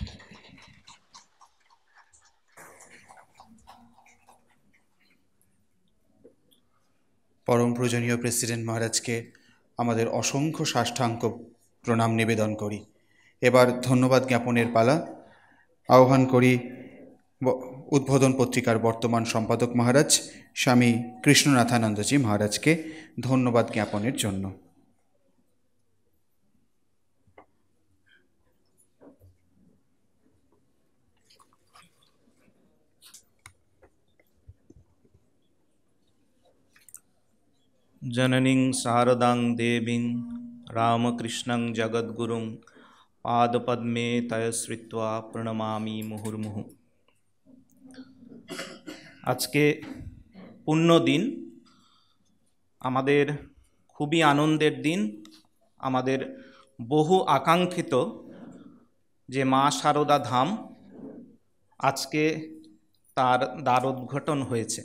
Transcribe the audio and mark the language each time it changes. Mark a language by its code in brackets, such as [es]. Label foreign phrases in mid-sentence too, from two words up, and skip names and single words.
[bn] পরম পূজনীয় প্রেসিডেন্ট মহারাজকে আমাদের অসংখ্য সাষ্টাঙ্গ প্রণাম নিবেদন করি। এবার ধন্যবাদ জ্ঞাপনের পালা। আহ্বান করি উদ্বোধন পত্রিকার বর্তমান সম্পাদক মহারাজ স্বামী কৃষ্ণনাথানন্দজি মহারাজকে ধন্যবাদ জ্ঞাপনের জন্য। [sa] जननीं शारदां देवीं रामकृष्णं जगद्गुरुं पादपद्मे तयश्रित्वा প্রণমামি মুহুর্মুহু। [bn] আজকে পুণ্য দিন, আমাদের খুবই আনন্দের দিন। আমাদের বহু আকাঙ্ক্ষিত যে মা শারদা ধাম, আজকে তার দ্বারোদ্ঘাটন হয়েছে।